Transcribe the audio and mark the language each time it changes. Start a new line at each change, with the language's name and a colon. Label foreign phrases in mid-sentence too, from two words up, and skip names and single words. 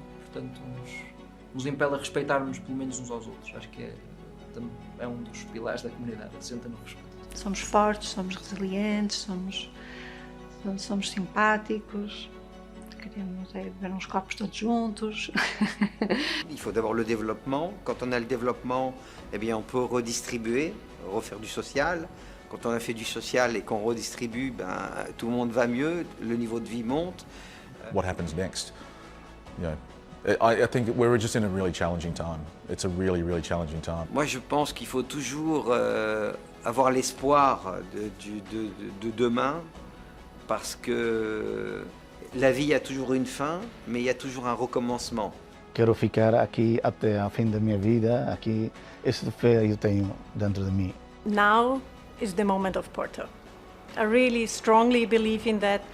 Portuguese: Portanto, nos impele a respeitar-nos pelo menos uns aos outros. Acho que é um dos pilares da comunidade, assenta no respeito. Somos fortes, somos resilientes, somos simpáticos, queremos beber uns copos todos juntos.
French: Il faut d'abord le développement. Quand on a le développement, eh bien, on peut redistribuer, refaire du social. Quand on a fait du social et qu'on redistribue, tout le monde va mieux, le niveau de vie monte.
English: What happens next? You know, I think we're just in a really challenging time. It's a really, really challenging time.
French: Moi, je pense qu'il faut toujours avoir l'espoir de demain, parce que la vie a toujours une fin, mais il y a toujours un recommencement.
Portuguese: quero ficar aqui até ao fim da minha vida, aqui, essa fé eu tenho dentro de mim.
English: Now is the moment of Porto. I really strongly believe in that.